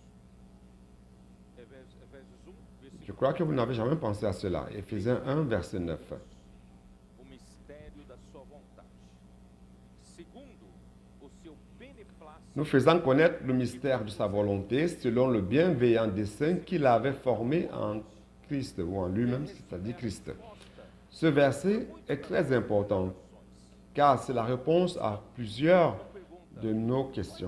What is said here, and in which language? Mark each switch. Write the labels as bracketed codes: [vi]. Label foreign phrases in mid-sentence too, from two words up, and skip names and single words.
[pt] Efésios 1, [fr] Je [pt] versículo [fr] crois que vous n'avez jamais pensé à cela. Éphésiens 1, verset 9. [pt] o mistério da sua vontade, segundo o seu beneplácito, [fr] Nous faisant connaître le mystère de sa volonté selon le bienveillant dessein qu'il avait formé en Christ ou en lui-même, c'est-à-dire Christ. Ce verset est très important car c'est la réponse à plusieurs de nos questions.